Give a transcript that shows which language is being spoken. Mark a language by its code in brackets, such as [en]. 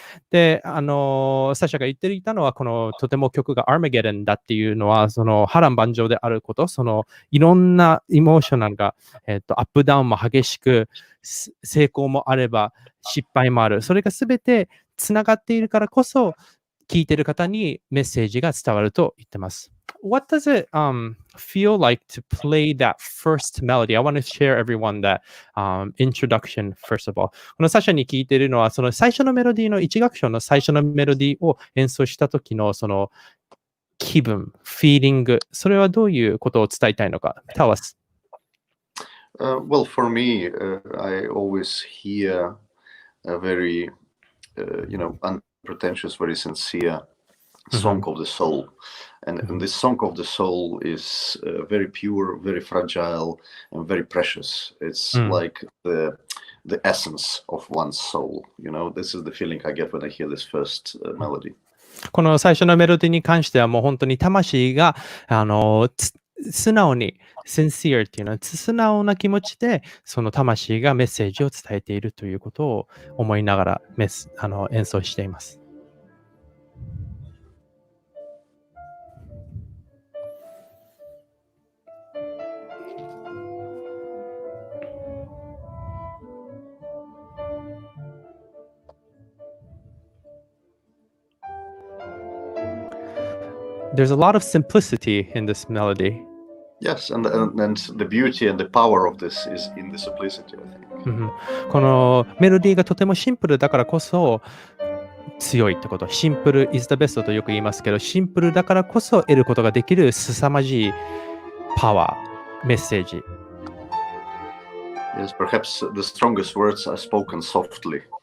[ja] で、サシャが言っていたのは、このとても曲がアーマゲドンだっていうのは、その波乱万丈であること、いろんなエモーショナルが、アップダウンも激しく、成功もあれば失敗もある。それがすべてつながっているからこそ、聞いている方にメッセージが伝わると言ってます。 [en] What does it feel like to play that first melody? I want to share everyone that introduction first of all. [ja] このサシャに聞いているのは、その最初のメロディーの1楽章の最初のメロディーを演奏した時のその気分、フィーリング、それはどういうことを伝えたいのか。 [en] Tell us. Well, for me, I always hear a very, unpretentious, very sincere song of the soul. And this song of the soul is very pure, very fragile, and very precious. It's like the essence of one's soul. This is the feeling I get when I hear this first melody. [ja] この最初のメロディーに関してはもう本当に魂が素直に sincere っていうのは素直な気持ちでその魂がメッセージを伝えているということを思いながら演奏しています。 [en] There's a lot of simplicity in this melody. Yes, and the beauty and the power of this is in the simplicity, I think. [ja] このメロディーがとてもシンプルだからこそ強いってこと。シンプル [en] is the best [ja] とよく言いますけど、シンプルだからこそ得ることができる凄まじいパワー、メッセージ。 [en] Yes, perhaps the strongest words are spoken softly.